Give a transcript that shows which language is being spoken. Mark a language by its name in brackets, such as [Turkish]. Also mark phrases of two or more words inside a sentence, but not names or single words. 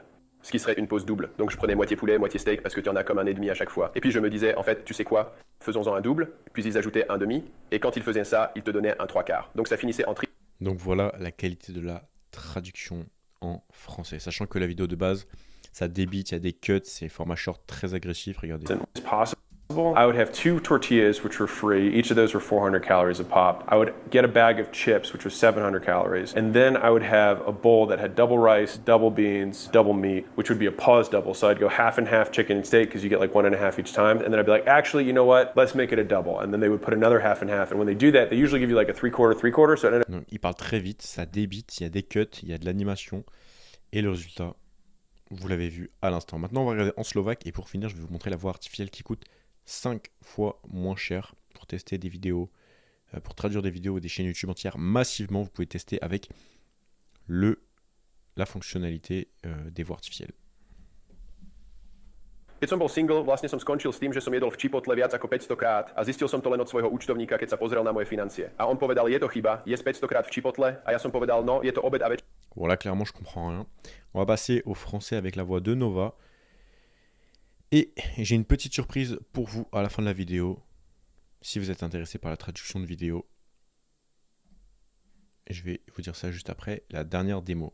[French] Ce qui serait une pause double. Donc je prenais moitié poulet, moitié steak, parce que tu en as comme un et demi à chaque fois. Et puis je me disais, en fait, tu sais quoi, faisons-en un double, puis ils ajoutaient un demi, et quand ils faisaient ça, ils te donnaient un trois quarts. Donc ça finissait en tri. Donc voilà la qualité de la traduction en français. Sachant que la vidéo de base, ça débite, il y a des cuts, c'est format short très agressif, regardez. [English] I would have 2 tortillas, which were free. Each of those were 400 calories a pop. I would get a bag of chips, which was 700 calories. And then I would have a bowl that had double rice, double beans, double meat, which would be a pause double. So I'd go half and half chicken and steak because you get like 1.5 each time. And then I'd be like, actually, you know what? Let's make it a double. And then they would put another half and half. And when they do that, they usually give you like a three-quarter. So it ended [French] Donc, il parle très vite, ça débite, il y a des cuts, il y a de l'animation. Et le résultat, vous l'avez vu à l'instant. Maintenant, on va regarder en slovaque. Et pour finir, je vais vous montrer la voix artificielle qui coûte 5 fois moins cher pour tester des vidéos, pour traduire des vidéos des chaînes YouTube entières massivement. Vous pouvez tester avec la fonctionnalité des voix artificielles. [Slovak] Keď som bol single, vlastne som skončil s tým, že som jedol v Chipotle viac ako 500 krát a zistil som to len od svojho účtovníka, keď sa pozrel na moje financie. A on povedal, je to chyba, jesť 500 krát v Chipotle a ja som povedal, no, je to obed a večer. [French] Bon là clairement je comprends rien. On va passer au français avec la voix de Nova. Et j'ai une petite surprise pour vous à la fin de la vidéo. Si vous êtes intéressé par la traduction de vidéo, je vais vous dire ça juste après la dernière démo.